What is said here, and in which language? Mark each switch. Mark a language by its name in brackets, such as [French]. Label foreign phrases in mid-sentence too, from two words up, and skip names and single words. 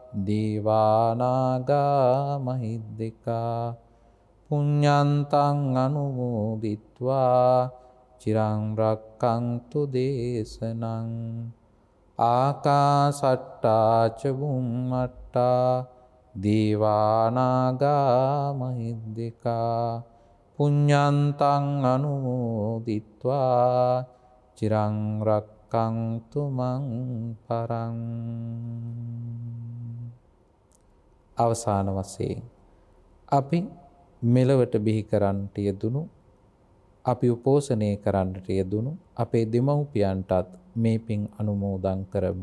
[Pali] දේවානාගා මහිද්దికා පුඤ්ඤන්තං අනුමෝදිත්වා චිරං රක්ඛන්තු දේශනං ආකාසට්ටා ච බුම්මට්ටා දේවානාගා මහිද්దికා පුඤ්ඤන්තං අනුමෝදිත්වා චිරං රක්ඛන්තු මං පරං. [Sinhala] අවසාන වශයෙන් අපි මෙලවට බිහි කරන්නට යෙදුණු අපි උපෝසනය කරන්නට යෙදුණු අපේ දෙමව්පියන්ටත් මේ පින් අනුමෝදන් කරමු.